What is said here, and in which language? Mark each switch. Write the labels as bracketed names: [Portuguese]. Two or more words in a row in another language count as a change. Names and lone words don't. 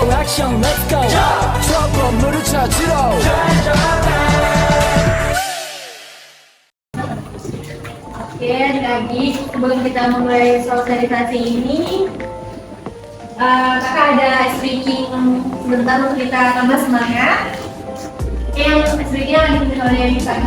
[Korean] 액션 [English] let's go [Korean] 저 건물을 찾으러 [Indonesian] Oke, adik-adik, sebelum kita mulai sosialisasi ini, kakak ada speaking sebentar untuk kita tambah semangat. Oke, yang speaking yang dipimpin oleh Kak.